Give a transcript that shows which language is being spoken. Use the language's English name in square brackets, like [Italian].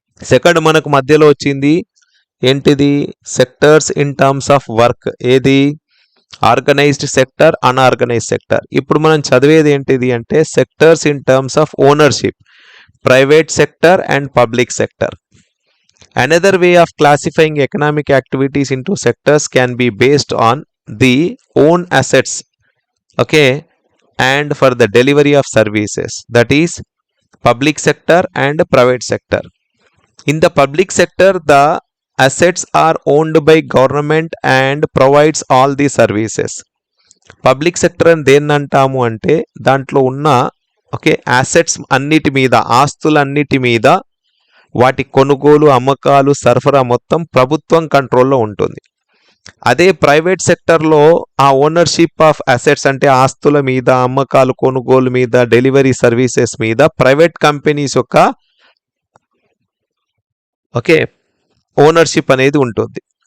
[English] second [Telugu] మనకు మధ్యలో వచ్చింది ఏంటిది? [English] Sectors in terms of work. Organised sector, unorganised sector. [Telugu] ఇప్పుడు మనం చదివేది ఏంటిది అంటే [English] Sectors in terms of ownership, private sector and public sector. Another way of classifying economic activities into sectors can be based on the own assets, okay, and for the delivery of services, that is public sector and private sector. In the public sector, the assets are owned by government and provides all the services. [Telugu] Public sector అని దేన్ని అంటాము అంటే దాంట్లో ఉన్న assets అన్నిటి మీద, ఆస్తులన్నిటి మీద వాటి కొనుగోలు, అమ్మకాలు, సరఫరా మొత్తం ప్రభుత్వం కంట్రోల్లో ఉంటుంది. అదే ప్రైవేట్ సెక్టర్లో ఆ [English] ownership of assets [Telugu] అంటే ఆస్తుల మీద, అమ్మకాలు, కొనుగోలు మీద, డెలివరీ సర్వీసెస్ మీద ప్రైవేట్ కంపెనీస్ యొక్క ఓనర్షిప్ అనేది ఉంటుంది.